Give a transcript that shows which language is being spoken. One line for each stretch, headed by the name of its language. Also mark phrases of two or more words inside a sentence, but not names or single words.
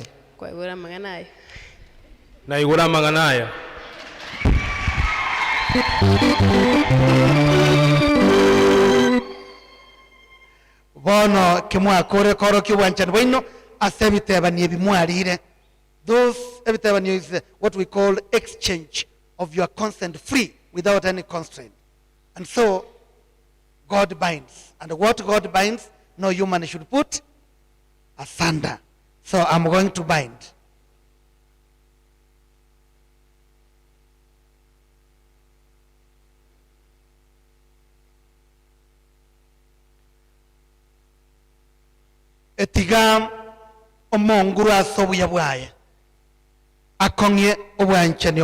Gusii: kwaigura amang'anayo naigura amang'anayo. bono kimwakore koro kiwanchani bwaino ase ebitebania bimwarire.
English: Those ebitebania is what we call exchange of your consent free without any constraint. And so God binds, and what God binds no human should put asunder. So I'm going to bind.
Gusii: Etiga omonguru ase obuya bwaye akong'e obwanchani